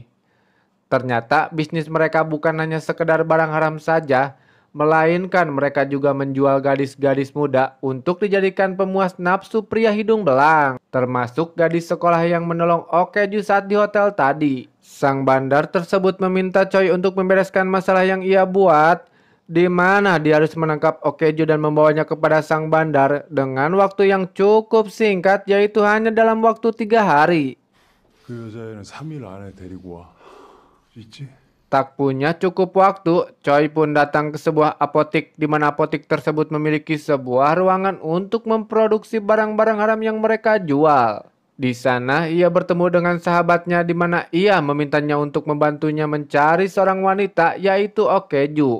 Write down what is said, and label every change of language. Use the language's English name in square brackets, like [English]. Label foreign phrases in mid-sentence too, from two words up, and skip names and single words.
[Indonesian] Ternyata bisnis mereka bukan hanya sekedar barang haram saja, melainkan mereka juga menjual gadis-gadis muda untuk dijadikan pemuas nafsu pria hidung belang, termasuk gadis sekolah yang menolong Okeju saat di hotel tadi. Sang bandar tersebut meminta Choi untuk membereskan masalah yang ia buat, di mana dia harus menangkap Okeju dan membawanya kepada sang bandar dengan waktu yang cukup singkat, yaitu hanya dalam waktu 3 hari. [Korean] 그 여자애는 3일 안에 데리고 와. 있지? [Indonesian] Tak punya cukup waktu, Choi pun datang ke sebuah apotik di mana apotik tersebut memiliki sebuah ruangan untuk memproduksi barang-barang haram yang mereka jual. Di sana ia bertemu dengan sahabatnya di mana ia memintanya untuk membantunya mencari seorang wanita yaitu Okeju.